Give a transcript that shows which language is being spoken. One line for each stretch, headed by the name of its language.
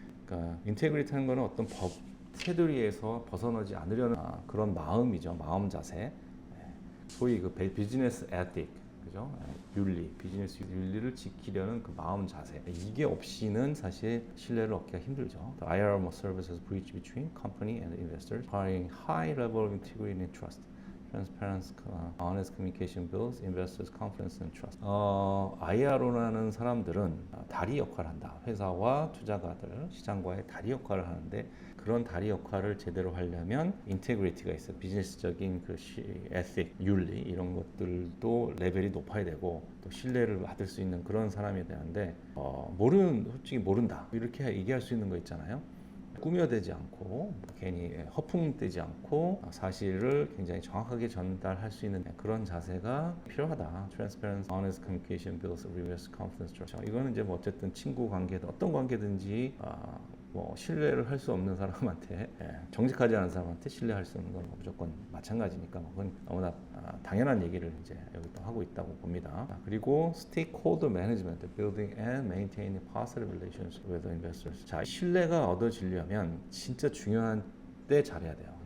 Korean: 그러니까 integrity 하는 거는 어떤 법 테두리에서 벗어나지 않으려는 그런 마음이죠. 마음 자세. 소위 그 비즈니스 에틱, 그죠? 윤리, 비즈니스 윤리를 지키려는 그 마음 자세. 이게 없이는 사실 신뢰를 얻기가 힘들죠.
English: The IR must serve as a bridge between company and investors, requiring high level of integrity and trust. Transparency, honest communication builds investors' confidence and trust.
Korean: IRO라는 사람들은 다리 역할을 한다. 회사와 투자가들, 시장과의 다리 역할을 하는데 그런 다리 역할을 제대로 하려면 인테그리티가 있어요. 비즈니스적인 그 에틱, 윤리 이런 것들도 레벨이 높아야 되고 또 신뢰를 받을 수 있는 그런 사람이 되는데 솔직히 모른다 이렇게 얘기할 수 있는 거 있잖아요. 꾸며대지 않고 괜히 허풍되지 않고 사실을 굉장히 정확하게 전달할 수 있는 그런 자세가 필요하다.
English: Transparency, honest communication builds reverse confidence trust.
Korean: 이거는 이제 뭐 어쨌든 친구 관계든 어떤 관계든지 뭐 신뢰를 할 수 없는 사람한테 정직하지 않은 사람한테 신뢰할 수 없는 건 무조건 마찬가지니까 그건 너무나 당연한 얘기를 이제 여기 또 하고 있다고 봅니다. 그리고
English: stakeholder management, building and maintaining positive relations with investors.
Korean: 자, 신뢰가 얻어지려면 진짜 중요한 때 잘해야 돼요.